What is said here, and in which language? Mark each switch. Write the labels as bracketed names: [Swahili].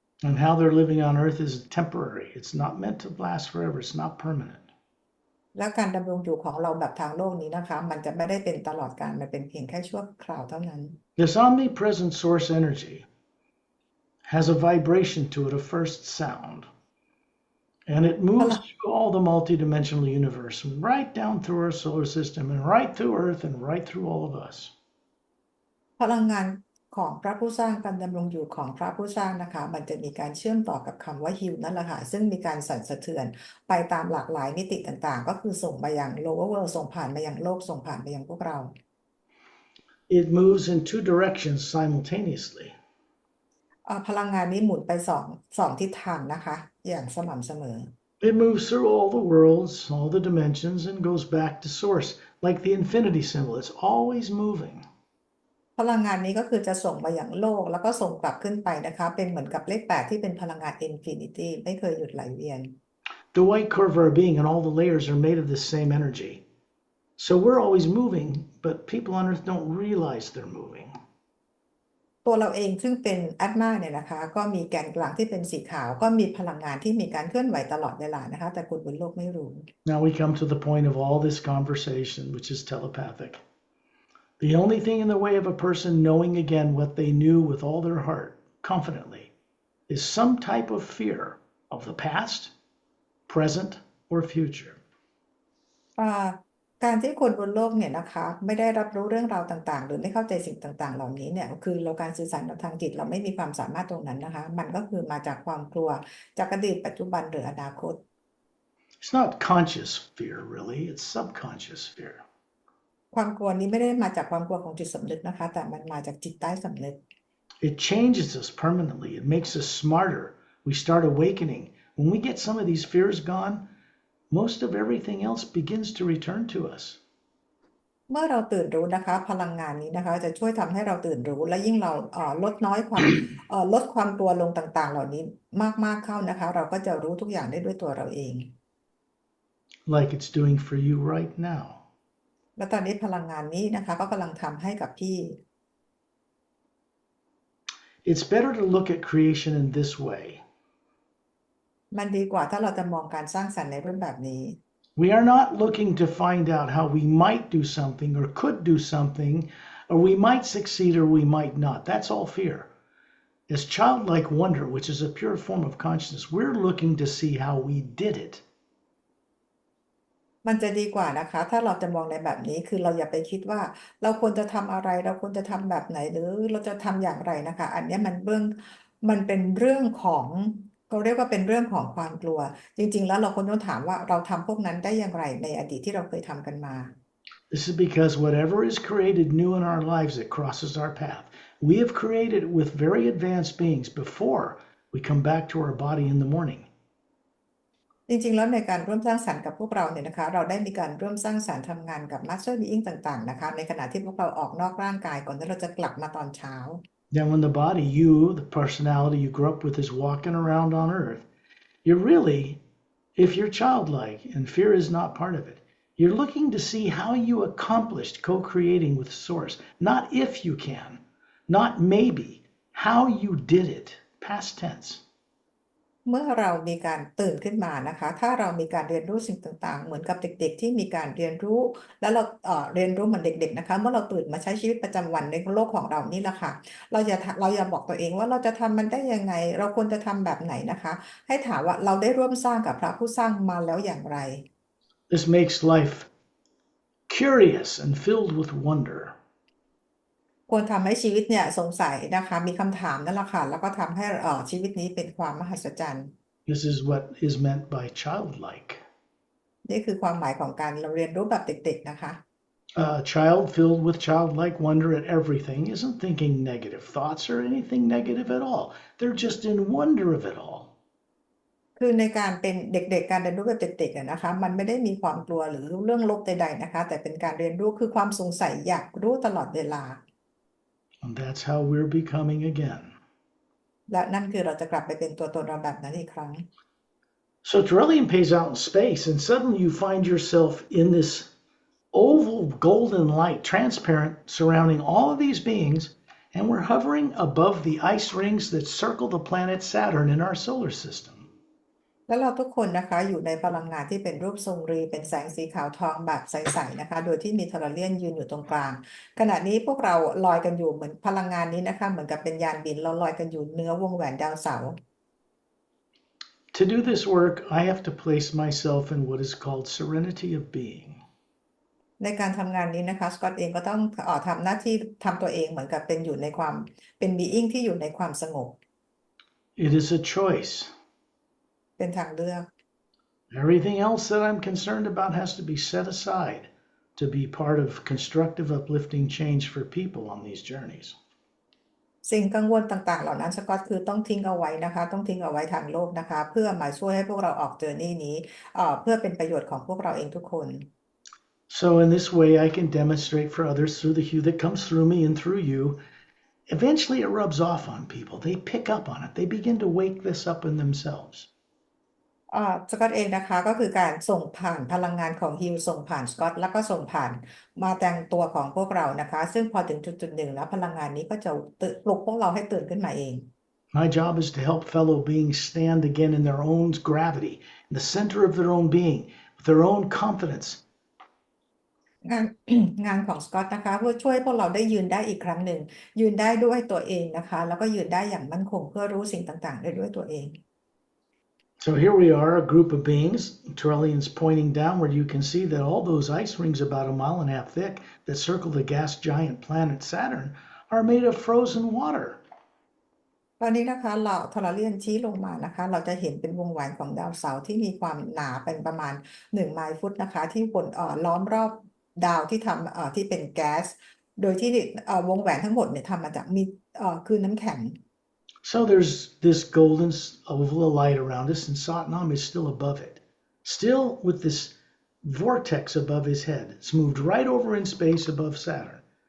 [English] And how they're living on earth is temporary. It's not meant to last forever. It's not permanent. [Thai] และการดำรงอยู่ของเราแบบทางโลกนี้นะคะมันจะไม่ได้เป็นตลอดกาลมันเป็นเพียงแค่ชั่วคราวเท่านั้น [English] This omnipresent source energy has a vibration to it, a first sound. And it moves through all the multidimensional universe, right down through our solar system, and right through Earth, and right through all of us. [Thai] พลังงานของพระผู้สร้างการดำรงอยู่ของพระผู้สร้างนะคะมันจะมีการเชื่อมต่อกับคำว่าฮิวนั่นแหละค่ะซึ่งมีการสั่นสะเทือนไปตามหลากหลายมิติต่างๆก็คือส่งไปยัง [English] lower world [Thai] ส่งผ่านไปยังโลกส่งผ่านไปยังพวกเรา [English] It moves in two directions simultaneously. [Thai] พลังงานนี้หมุนไปสองทิศทางนะคะอย่างสม่ำเสมอ [English] It moves through all the worlds, all the dimensions, and goes back to source, like the infinity symbol. It's always moving. [Thai] พลังงานนี้ก็คือจะส่งมาอย่างโลกแล้วก็ส่งกลับขึ้นไปนะคะเป็นเหมือนกับเลข8ที่เป็นพลังงาน infinity ไม่เคยหยุดไหลเวียน [English] The white core of our being and all the layers are made of the same energy. So we're always moving, but people on earth don't realize they're moving. [Thai] ตัวเราเองซึ่งเป็นแอตมาเนี่ยนะคะก็มีแกนกลางที่เป็นสีขาวก็มีพลังงานที่มีการเคลื่อนไหวตลอดเวลานะคะแต่คนบนโลกไม่รู้ [English] Now we come to the point of all this conversation, which is telepathic. The only thing in the way of a person knowing again what they knew with all their heart, confidently, is some type of fear of the past, present, or future. [Thai] การที่คนบนโลกเนี่ยนะคะไม่ได้รับรู้เรื่องราวต่างๆหรือไม่เข้าใจสิ่งต่างๆเหล่านี้เนี่ยคือการสื่อสารทางจิตเราไม่มีความสามารถตรงนั้นนะคะมันก็คือมาจากความกลัวจากอดีตปัจจุบันหรืออนาคต [English] It's not conscious fear, really. It's subconscious fear. [Thai] ความกลัวนี้ไม่ได้มาจากความกลัวของจิตสำนึกนะคะแต่มันมาจากจิตใต้สำนึก [English] It changes us permanently. It makes us smarter. We start awakening. When we get some of these fears gone, most of everything else begins to return to us. [Thai] เมื่อเราตื่นรู้นะคะพลังงานนี้นะคะจะช่วยทำให้เราตื่นรู้และยิ่งเราลดน้อยความลดความกลัวลงต่างๆเหล่านี้มากๆเข้านะคะเราก็จะรู้ทุกอย่างได้ด้วยตัวเราเอง [English] Like it's doing for you right now. [Thai] และตอนนี้พลังงานนี้นะคะก็กำลังทำให้กับพี่ [English] It's better to look at creation in this way. [Thai] มันดีกว่าถ้าเราจะมองการสร้างสรรค์ในรูปแบบนี้ [English] We are not looking to find out how we might do something or could do something, or we might succeed or we might not. That's all fear. As childlike wonder, which is a pure form of consciousness, we're looking to see how we did it. [Thai] มันจะดีกว่านะคะถ้าเราจะมองในแบบนี้คือเราอย่าไปคิดว่าเราควรจะทำอะไรเราควรจะทำแบบไหนหรือเราจะทำอย่างไรนะคะอันนี้มันเป็นเรื่องของเขาเรียกว่าเป็นเรื่องของความกลัวจริงๆแล้วเราควรต้องถามว่าเราทำพวกนั้นได้อย่างไรในอดีตที่เราเคยทำกันมา [English] This is because whatever is created new in our lives that crosses our path, we have created with very advanced beings before we come back to our body in the morning. [Thai] จริงๆแล้วในการร่วมสร้างสรรค์กับพวกเราเนี่ยนะคะเราได้มีการร่วมสร้างสรรค์ทำงานกับ Master Being ต่างๆนะคะในขณะที่พวกเราออกนอกร่างกายก่อนที่เราจะกลับมาตอนเช้า [English] Then when the body, you, the personality you grew up with, is walking around on earth, you're really, if you're childlike and fear is not part of it, you're looking to see how you accomplished co-creating with Source. Not if you can, not maybe, how you did it, past tense. [Thai] เมื่อเรามีการตื่นขึ้นมานะคะถ้าเรามีการเรียนรู้สิ่งต่างๆเหมือนกับเด็กๆที่มีการเรียนรู้แล้วเราเรียนรู้เหมือนเด็กๆนะคะเมื่อเราตื่นมาใช้ชีวิตประจำวันในโลกของเรานี่แหละค่ะเราอย่าบอกตัวเองว่าเราจะทำมันได้ยังไงเราควรจะทำแบบไหนนะคะให้ถามว่าเราได้ร่วมสร้างกับพระผู้สร้างมาแล้วอย่างไร [English] This makes life curious and filled with wonder. [Thai] ควรทำให้ชีวิตเนี่ยสงสัยนะคะมีคำถามนั่นแหละค่ะแล้วก็ทำให้ชีวิตนี้เป็นความมหัศจรรย์ [English] This is what is meant by childlike. [Thai] นี่คือความหมายของการเราเรียนรู้แบบเด็กๆนะคะ [English] A child filled with childlike wonder at everything isn't thinking negative thoughts or anything negative at all. They're just in wonder of it all. [Thai] คือในการเป็นเด็กๆการเรียนรู้แบบเด็กๆนะคะมันไม่ได้มีความกลัวหรือเรื่องลบใดๆนะคะแต่เป็นการเรียนรู้คือความสงสัยอยากรู้ตลอดเวลา [English] And that's how we're becoming again. [Thai] และนั่นคือเราจะกลับไปเป็นตัวตนเราแบบนั้นอีกครั้ง [English] So Trillium pays out in space, and suddenly you find yourself in this oval golden light, transparent, surrounding all of these beings, and we're hovering above the ice rings that circle the planet Saturn in our solar system. [Thai] แล้วเราทุกคนนะคะอยู่ในพลังงานที่เป็นรูปทรงรีเป็นแสงสีขาวทองแบบใสๆนะคะโดยที่มีเทอราเลียนยืนอยู่ตรงกลางขณะนี้พวกเราลอยกันอยู่เหมือนพลังงานนี้นะคะเหมือนกับเป็นยานบินเราลอยกันอยู่เหนือวงแหวนดาวเสาร์ [English] To do this work, I have to place myself in what is called serenity of being. [Thai] ในการทำงานนี้นะคะสกอตเองก็ต้องทำหน้าที่ทำตัวเองเหมือนกับเป็นอยู่ในความเป็น being ที่อยู่ในความสงบ [English] It is a choice. [Thai] เป็นทางเลือก [English] Everything else that I'm concerned about has to be set aside to be part of constructive, uplifting change for people on these journeys. [Thai] สิ่งกังวลต่างๆเหล่านั้นสกอตคือต้องทิ้งเอาไว้นะคะต้องทิ้งเอาไว้ทางโลกนะคะเพื่อมาช่วยให้พวกเราออกเจอร์นี่นี้เพื่อเป็นประโยชน์ของพวกเราเองทุกคน [English] So in this way, I can demonstrate for others through the hue that comes through me and through you. Eventually, it rubs off on people. They pick up on it. They begin to wake this up in themselves. [Thai] สกอตเองนะคะก็คือการส่งผ่านพลังงานของฮิลส่งผ่านสกอตแล้วก็ส่งผ่านมาแต่งตัวของพวกเรานะคะซึ่งพอถึงจุดๆหนึ่งแล้วพลังงานนี้ก็จะปลุกพวกเราให้ตื่นขึ้นมาเอง [English] My job is to help fellow beings stand again in their own gravity, in the center of their own being, with their own confidence. [Thai] งานงานของสกอตนะคะเพื่อช่วยพวกเราได้ยืนได้อีกครั้งหนึ่งยืนได้ด้วยตัวเองนะคะแล้วก็ยืนได้อย่างมั่นคงเพื่อรู้สิ่งต่างๆได้ด้วยตัวเอง [English] So here we are, a group of beings, Trillians pointing downward. You can see that all those ice rings about a mile and a half thick that circle the gas giant planet Saturn are made of frozen water. [Thai] ตอนนี้นะคะเราทอร์เรียนชี้ลงมานะคะเราจะเห็นเป็นวงแหวนของดาวเสาร์ที่มีความหนาเป็นประมาณ1 ไมล์ฟุตนะคะที่บนล้อมรอบดาวที่ทำที่เป็นแก๊สโดยที่วงแหวนทั้งหมดเนี่ยทำมาจากมีคือน้ำแข็ง [English] So there's this golden oval of light around us, and Satnam is still above it, still with this vortex above his head. It's moved right over in space above Saturn.